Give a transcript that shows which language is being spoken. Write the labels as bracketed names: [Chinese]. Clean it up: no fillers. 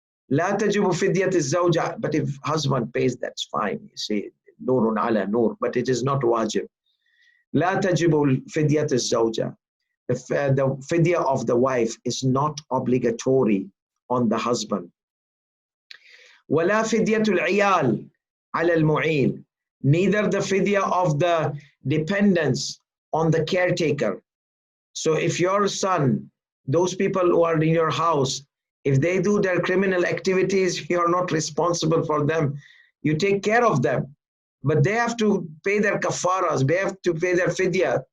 [Arabic] لا تجب فدية الزوجة. [English] But if husband pays, that's fine. You see, [Arabic] نور على نور, [English] but it is not wajib. [Arabic] لا تجب فدية الزوجة. [English] The fidyah of the wife is not obligatory on the husband. [Arabic] ولا فدية العيال على المعين. [English] Neither the fidyah of the dependents on the caretaker. So if your son, those people who are in your house, if they do their criminal activities, you are not responsible for them. You take care of them. But they have to pay their kafaras, they have to pay their fidyah.